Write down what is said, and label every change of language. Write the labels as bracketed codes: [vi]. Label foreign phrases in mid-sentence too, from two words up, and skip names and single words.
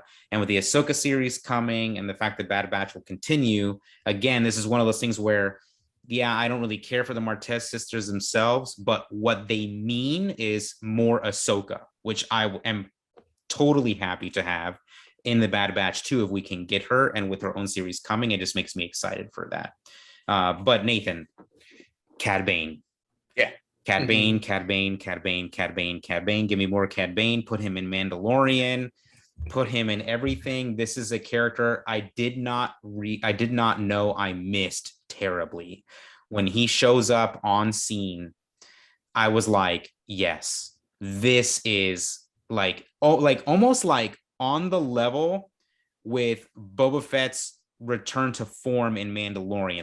[en] And with the Ahsoka series coming, and the fact that Bad Batch will continue, again, this is one of those things where, yeah, I don't really care for the Martez sisters themselves, but what they mean is more Ahsoka, which I am totally happy to have in the Bad Batch too, if we can get her, and with her own series coming, it just makes me excited for that. But Nathan, Cad Bane. Yeah. Cad Bane, Cad Bane, Cad Bane, Cad Bane, Cad Bane. Give me more Cad Bane. Put him in Mandalorian. Put him in everything. This is a character I did not know I missed terribly. When he shows up on scene, I was like, yes, this is like almost like on the level with Boba Fett's return to form in Mandalorian.